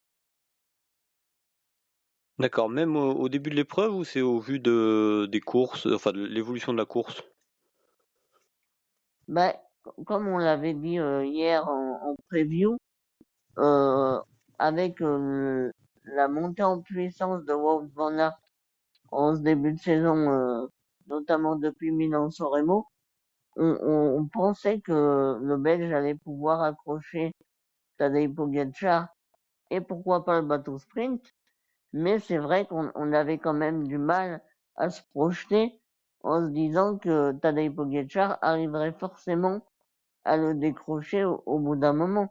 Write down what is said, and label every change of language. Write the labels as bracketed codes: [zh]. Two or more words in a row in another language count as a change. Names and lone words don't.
[fr] D'accord, même au début de l'épreuve ou c'est au vu des courses, enfin de l'évolution de la course? Bah, comme on l'avait dit hier en preview, euh, avec la montée en puissance de Wout van Aert en ce début de saison, notamment depuis Milan-San Remo, on pensait que le Belge allait pouvoir accrocher Tadej Pogacar et pourquoi pas le bateau sprint, mais c'est vrai qu'on avait quand même du mal à se projeter en se disant que Tadej Pogacar arriverait forcément à le décrocher au bout d'un moment.